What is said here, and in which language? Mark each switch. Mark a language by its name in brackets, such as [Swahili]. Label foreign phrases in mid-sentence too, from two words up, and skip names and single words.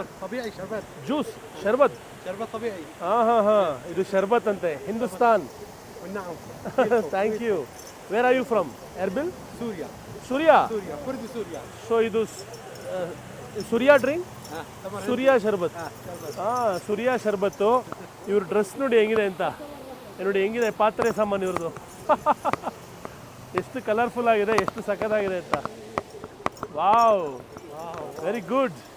[Arabic] طبيعي شربت. [Kannada] ಜ್ಯೂಸ್ ಶರ್ಬತ್. [Arabic] شربت طبيعي. [Kannada] ಇದು ಶರ್ಬತ್ ಅಂತೆ. ಹಿಂದೂಸ್ತಾನ್. [Arabic] والنعم. [English] Thank you. Where are you from? Erbil? [Arabic] سوريا. [Kannada] ಸೂರ್ಯಾ. [Arabic] سوريا كردي سوريا. [Kannada] ಸೊ ಇದು ಸೂರ್ಯಾ ಡ್ರಿಂಕ್. ಸೂರ್ಯಾ ಶರ್ಬತ್. ಸೂರ್ಯಾ ಶರ್ಬತ್ತು. ಇವ್ರ ಡ್ರೆಸ್ ನೋಡಿ ಹೆಂಗಿದೆ ಅಂತ. ನೋಡಿ ಹೆಂಗಿದೆ ಪಾತ್ರೆ ಸಾಮಾನು ಇವ್ರದ್ದು. ಎಷ್ಟು ಕಲರ್ಫುಲ್ ಆಗಿದೆ, ಎಷ್ಟು ಸಖತ್ತಾಗಿದೆ ಅಂತ. [English] Wow, very good.